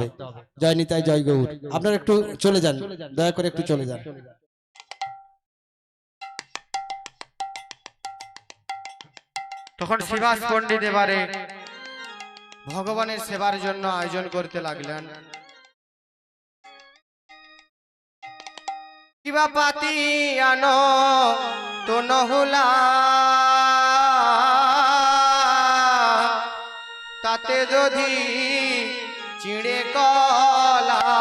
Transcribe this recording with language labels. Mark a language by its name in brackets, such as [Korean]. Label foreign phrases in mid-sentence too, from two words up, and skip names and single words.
[Bangla] জয় নিতাই, জয় গৌর। আপনারা একটু চলে যান, দয়া করে একটু চলে যান। তখন শিবাস পণ্ডিত এবারে ভগবানের সেবার জন্য আয়োজন করতে লাগলেন। কিবা পাতি আনো তো নহুলা তাতে যদি চিড়ে কলা